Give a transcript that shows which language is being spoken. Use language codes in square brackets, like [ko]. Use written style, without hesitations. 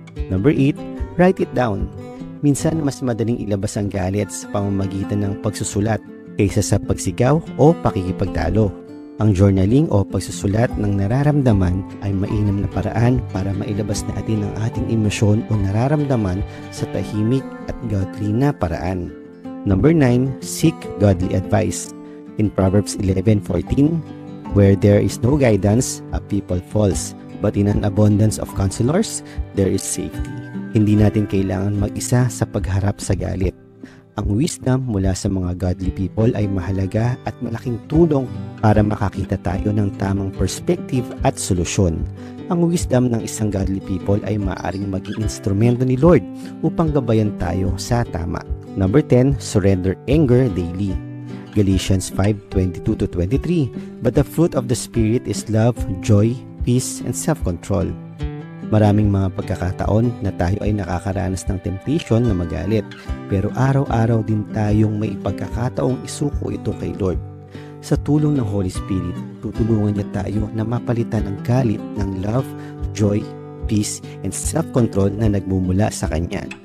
[en] Number 8, write it down. [tl] Minsan mas madaling ilabas ang galit sa pamamagitan ng pagsusulat kaysa sa pagsigaw o pakikipagtalo. Ang journaling o pagsusulat ng nararamdaman ay mainam na paraan para mailabas natin ang ating emosyon o nararamdaman sa tahimik at godly na paraan. [en] Number 9, seek godly advice. In Proverbs 11:14, where there is no guidance, a people falls, but in an abundance of counselors, there is safety. [tl] Hindi natin kailangan mag-isa sa pagharap sa galit. Ang wisdom mula sa mga godly people ay mahalaga at malaking tulong para makakita tayo ng tamang perspective at solusyon. Ang wisdom ng isang godly people ay maaaring maging instrumento ni Lord upang gabayan tayo sa tama. [en] Number 10, surrender anger daily. Galatians 5:22-23, but the fruit of the Spirit is love, joy, peace, and self-control. [tl] Maraming mga pagkakataon na tayo ay nakakaranas ng temptation na magalit, pero araw-araw din tayong may pagkakataong isuko ito kay Lord. Sa tulong ng Holy Spirit, tutulungan niya tayo na mapalitan ang galit ng [en] love, joy, peace, and self-control [tl] na nagmumula sa Kanya.